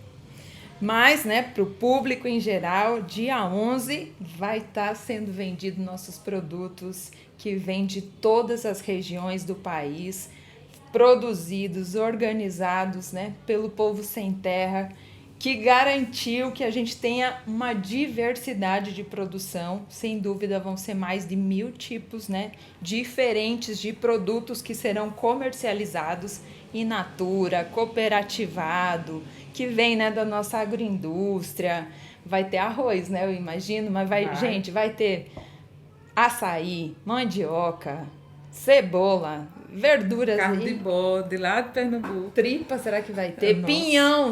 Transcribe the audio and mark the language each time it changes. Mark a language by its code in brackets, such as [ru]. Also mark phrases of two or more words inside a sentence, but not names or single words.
[pt] Mas, né, para o público em geral, dia 11 vai estar sendo vendido nossos produtos que vêm de todas as regiões do país, produzidos, organizados, né, pelo povo sem terra, que garantiu que a gente tenha uma diversidade de produção. Sem dúvida vão ser mais de 1000 tipos, né, diferentes de produtos que serão comercializados [la] in natura, [pt] cooperativado, que vem, né, da nossa agroindústria. Vai ter arroz, né, eu imagino, mas gente, vai ter açaí, mandioca, cebola, verduras Carne de aí. bode, lá de Pernambuco. Tripa, será que vai ter? Nossa. Pinhão.